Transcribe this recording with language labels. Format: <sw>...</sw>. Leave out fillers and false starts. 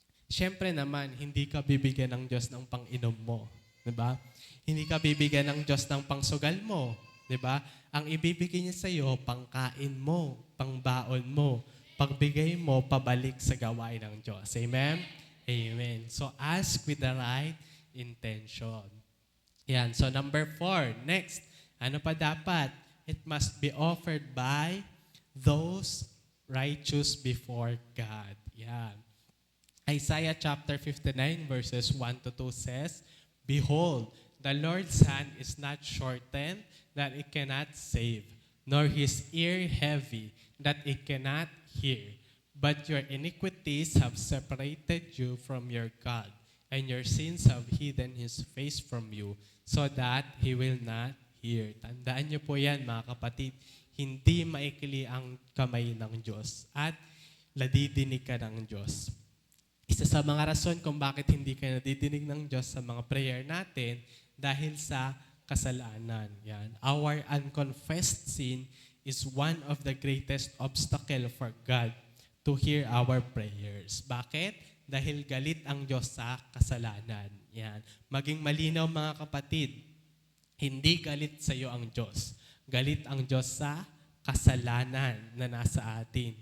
<tl>Siyempre naman, hindi ka bibigyan ng Diyos ng pang-inom mo, di ba? Hindi ka bibigyan ng Diyos ng pangsugal mo, di ba? Ang ibibigay niya sa iyo, pangkain mo, pangbaon mo, pagbigay mo, pabalik sa gawain ng Diyos. Amen? Amen.</tl> <en>So, ask with the right intention.</en> <tl>Yan.</tl> <en>So, number 4. Next.</en> <tl>Ano pa dapat?</tl> <en>It must be offered by those righteous before God. Yan. Isaiah chapter 59 verses 1 to 2 says, Behold, the Lord's hand is not shortened that it cannot save, nor his ear heavy that it cannot hear. But your iniquities have separated you from your God, and your sins have hidden his face from you, so that he will not hear.</en> <tl>Tandaan niyo po yan, mga kapatid. Hindi maikli ang kamay ng Diyos at nadidinig ka ng Diyos. Isa sa mga rason kung bakit hindi ka nadidinig ng Diyos sa mga prayer natin, dahil sa kasalanan. Yan.</tl> <en>Our unconfessed sin is one of the greatest obstacle for God to hear our prayers.</en> <tl>Bakit? Dahil galit ang Diyos sa kasalanan. Yan. Maging malinaw mga kapatid, hindi galit sa iyo ang Diyos. Galit ang Diyos sa kasalanan na nasa atin.</tl>